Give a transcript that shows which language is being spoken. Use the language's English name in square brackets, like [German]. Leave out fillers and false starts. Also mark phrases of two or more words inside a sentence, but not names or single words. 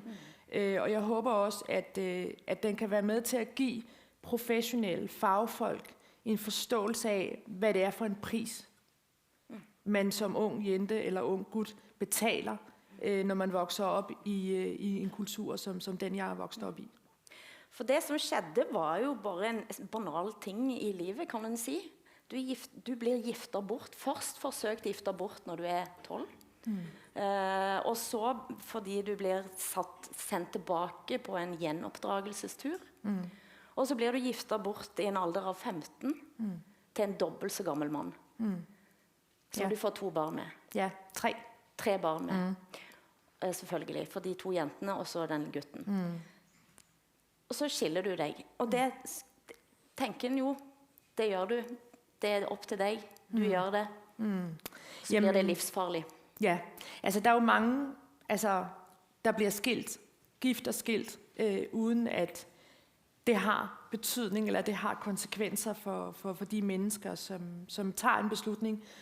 [Danish] Og jeg håber også, at den kan være med til at give professionelle fagfolk en forståelse af, hvad det er for en pris, man som ung jente eller ung gut betaler, når man vokser op i en kultur, som den, jeg har vokset op i. [Norwegian] For det som skjedde var jo bare en banal ting i livet, kan man si. Du blir giftet bort. Først forsøkt giftet bort når du er 12. Og så fordi du blir sendt tilbake på en gjenoppdragelsestur. Og så blir du giftet bort i en alder av 15 til en dobbelt så gammel mann. Som du får 2 barn med. Ja, 3. 3 barn med. Selvfølgelig, for de 2 jentene og så den gutten. Og så skiller du deg. Og det tenker en jo, det gjør du. [Danish] Det er op til dig. Du gør det. Så bliver det livsfarligt. Ja, altså der er jo mange, altså der bliver skilt, gift og skilt, uden at det har betydning, eller det har konsekvenser for de mennesker, som tager en beslutning.